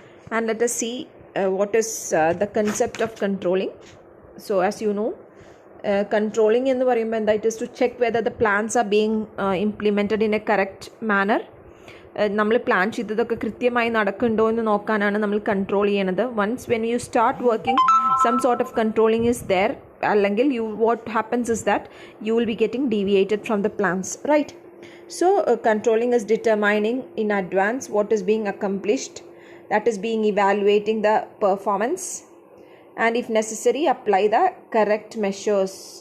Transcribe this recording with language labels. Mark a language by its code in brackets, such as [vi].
[en] And let us see what is the concept of controlling. So as you know, controlling in the പറയുമ്പോൾ it is to check whether the plans are being implemented in a correct manner. [ml] നമ്മൾ plan ചെയ്തതൊക്കെ കൃത്യമായി നടക്കുന്നുണ്ടോ എന്ന് നോക്കാനാണ് നമ്മൾ control ചെയ്യണത്. [en] Once when you start working some sort of controlling is there, അല്ലെങ്കിൽ what happens is that you will be getting deviated from the plans, right? So controlling is determining in advance what is being accomplished, that is being evaluating the performance, and if necessary apply the correct measures.